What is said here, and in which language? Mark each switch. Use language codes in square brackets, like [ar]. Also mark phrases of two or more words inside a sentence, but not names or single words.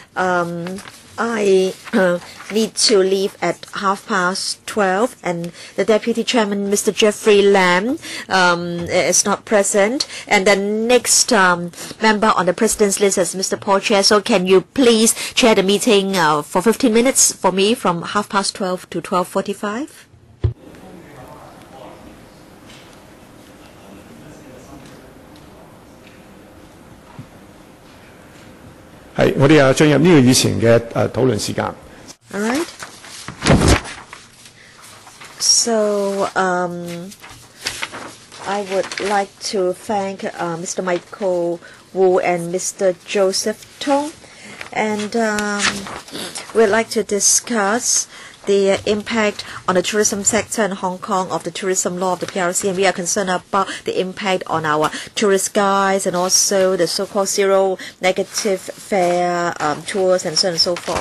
[en] I need to leave at 12:30, and the Deputy Chairman, Mr. Jeffrey Lam, is not present. And the next member on the President's list is Mr. Paul Chair. So can you please chair the meeting for 15 minutes for me from 12:30 to 12:45? [yue] 係，我哋進入呢個議程嘅討論時間。 [en] All right. So I would like to thank Mr. Michael Wu and Mr. Joseph Tong, and we'd like to discuss the impact on the tourism sector in Hong Kong of the tourism law of the PRC, and we are concerned about the impact on our tourist guides and also the so-called zero negative fare tours and so on and so forth.